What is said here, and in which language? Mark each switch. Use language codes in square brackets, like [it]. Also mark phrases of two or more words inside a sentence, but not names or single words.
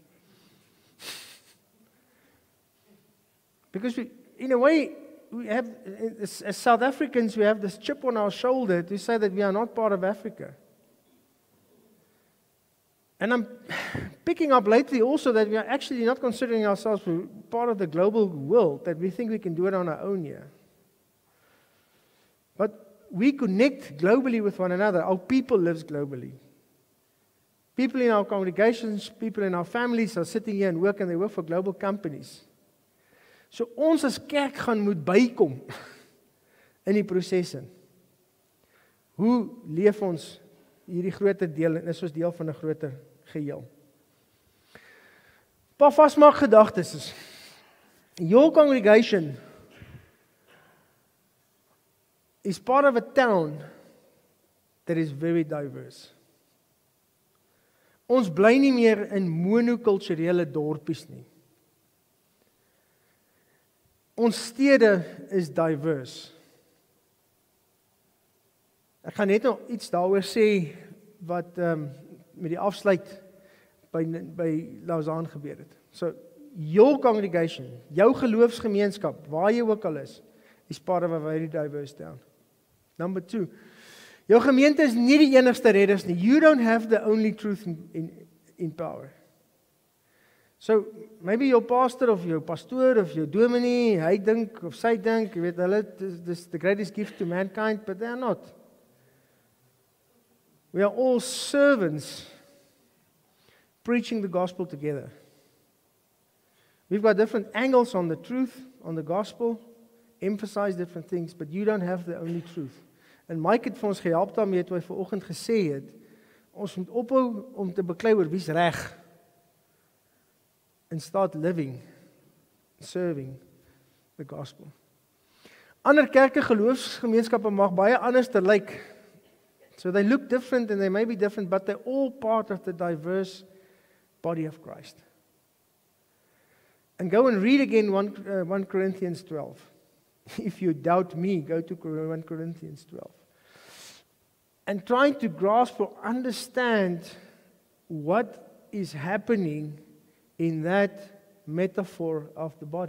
[en] Because in a way, we have, as South Africans, we have this chip on our shoulder to say that we are not part of Africa. And I'm picking up lately also that we are actually not considering ourselves part of the global world, that we think we can do it on our own here. But we connect globally with one another. Our people live globally. People in our congregations, people in our families are sitting here and work, and they work for global companies. [af] So ons as kerk gaan moet bykom in die proses in. Hoe leef ons hierdie groter deel en is ons deel van 'n groter geheel? Paar vasmaak gedagtes is. [en] Your congregation is part of a town that is very diverse. [af] Ons bly nie meer in monokulturele dorpies nie. Ons stede is diverse. Ek gaan net nog iets daaroor sê wat met die afsluit by Lausanne gebeur het. [en] So, your congregation, [af] jou geloofsgemeenskap, waar jy ook al is [en] part of a very diverse town. Number 2, [af] jou gemeente is nie die enigste redders nie. [en] You don't have the only truth in power. So, maybe your pastor of your [af] pastoor of [en] your [af] dominee, hy dink of sy dink, jy weet, hulle is [en] the greatest gift to mankind, but they are not. We are all servants preaching the gospel together. We've got different angles on the truth, on the gospel, emphasize different things, but you don't have the only truth. [af] En Mike het vir ons gehelp daarmee toe hy vanoggend gesê het, ons moet ophou om te beklei oor wie's reg. [en] And start living, serving the gospel. [af] Ander kerke, geloofsgemeenskappe mag baie anders te lyk. [en] So they look different and they may be different, but they're all part of the diverse body of Christ. And go and read again 1 Corinthians 12. If you doubt me, go to 1 Corinthians 12. And trying to grasp or understand what is happening in that metaphor of the body.